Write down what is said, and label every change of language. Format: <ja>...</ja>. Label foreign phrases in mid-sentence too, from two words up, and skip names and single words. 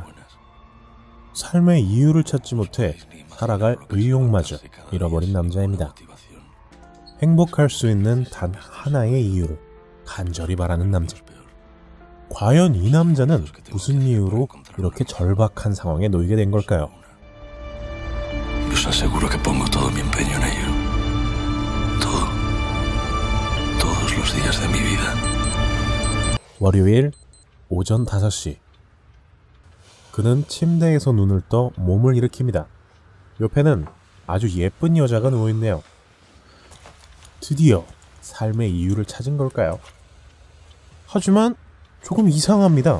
<ko>삶의 이유를 찾지 못해 살아갈 의욕마저 잃어버린 남자입니다. 행복할 수 있는 단 하나의 이유를 간절히 바라는 남자. 과연 이 남자는 무슨 이유로 이렇게 절박한 상황에 놓이게 된 걸까요?</ko> <es>Os aseguro que pongo todo mi empeño en ello. Todo. Todos los días de mi vida.</es> <ko>월요일 오전 5시. 그는 침대에서 눈을 떠 몸을 일으킵니다. 옆에는 아주 예쁜 여자가 누워있네요. 드디어 삶의 이유를 찾은 걸까요? 하지만 조금 이상합니다.</ko>